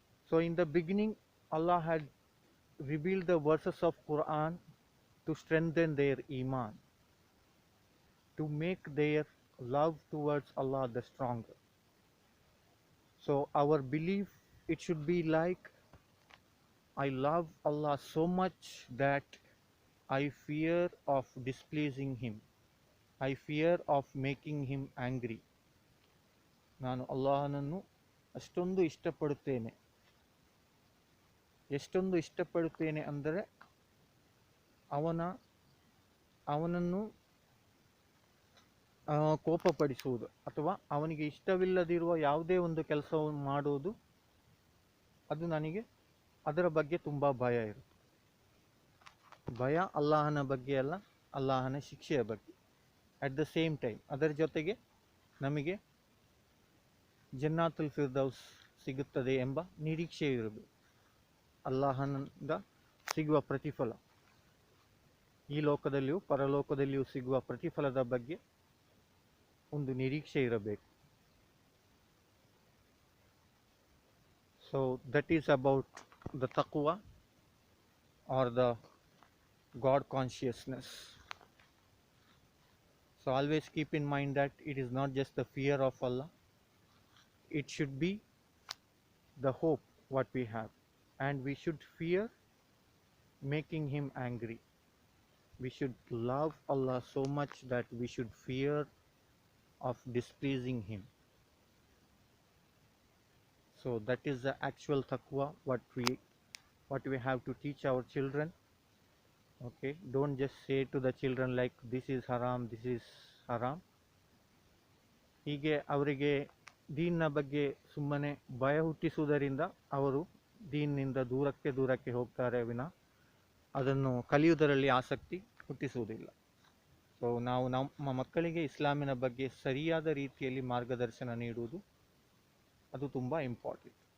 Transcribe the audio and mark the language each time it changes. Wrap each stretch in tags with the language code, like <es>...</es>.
<en>So in the beginning, Allah had revealed the verses of Quran to strengthen their iman, to make their love towards Allah the stronger. So our belief, it should be like, I love Allah so much that I fear of displeasing Him. I fear of making Him angry.</en> <kn>ನಾನು ಅಲ್ಲಾಹನನ್ನು ಅಷ್ಟೊಂದು ಇಷ್ಟಪಡುತ್ತೇನೆ. ಎಷ್ಟೊಂದು ಇಷ್ಟಪಡುತ್ತೇನೆ ಅಂದರೆ ಅವನನ್ನು ಕೋಪಪಡಿಸುವುದು ಅಥವಾ ಅವನಿಗೆ ಇಷ್ಟವಿಲ್ಲದಿರುವ ಯಾವುದೇ ಒಂದು ಕೆಲಸವನ್ನು ಮಾಡುವುದು, ಅದು ನನಗೆ ಅದರ ಬಗ್ಗೆ ತುಂಬ ಭಯ ಇರುತ್ತೆ. ಭಯ ಅಲ್ಲಾಹನ ಬಗ್ಗೆ ಅಲ್ಲ, ಅಲ್ಲಾಹನ ಶಿಕ್ಷೆಯ ಬಗ್ಗೆ.</kn> <en>at the same time</en> <kn>ಅದರ ಜೊತೆಗೆ ನಮಗೆ ಜನ್ನಾತುಲ್ ಫಿರ್ದೌಸ್ ಸಿಗುತ್ತದೆ ಎಂಬ ನಿರೀಕ್ಷೆ ಇರಬೇಕು. ಅಲ್ಲಾಹನಿಂದ ಸಿಗುವ ಪ್ರತಿಫಲ, ಈ ಲೋಕದಲ್ಲಿಯೂ ಪರಲೋಕದಲ್ಲಿಯೂ ಸಿಗುವ ಪ್ರತಿಫಲದ ಬಗ್ಗೆ ಒಂದು ನಿರೀಕ್ಷೆ ಇರಬೇಕು.</kn> <en>So that is about the ತಕ್ವಾ or the God consciousness. So always keep in mind that it is not just the fear of Allah, it should be the hope what we have, and we should fear making Him angry. We should love Allah so much that we should fear of displeasing Him. So that is the actual taqwa what we have to teach our children. Okay, don't just say to the children like this is haram, this is haram.</en> <kn>ಹೀಗೆ ಅವರಿಗೆ ದೀನ್ನ ಬಗ್ಗೆ ಸುಮ್ಮನೆ ಭಯ ಹುಟ್ಟಿಸುವುದರಿಂದ ಅವರು ದೀನ್ನಿಂದ ದೂರಕ್ಕೆ ಹೋಗ್ತಾರೆ ವಿನ ಅದನ್ನು ಕಲಿಯುವುದರಲ್ಲಿ ಆಸಕ್ತಿ ಹುಟ್ಟಿಸುವುದಿಲ್ಲ. ಸೊ ನಾವು ನಮ್ಮ ಮಕ್ಕಳಿಗೆ ಇಸ್ಲಾಮಿನ ಬಗ್ಗೆ ಸರಿಯಾದ ರೀತಿಯಲ್ಲಿ ಮಾರ್ಗದರ್ಶನ ನೀಡುವುದು ಅದು ತುಂಬ ಇಂಪಾರ್ಟೆಂಟ್.</kn>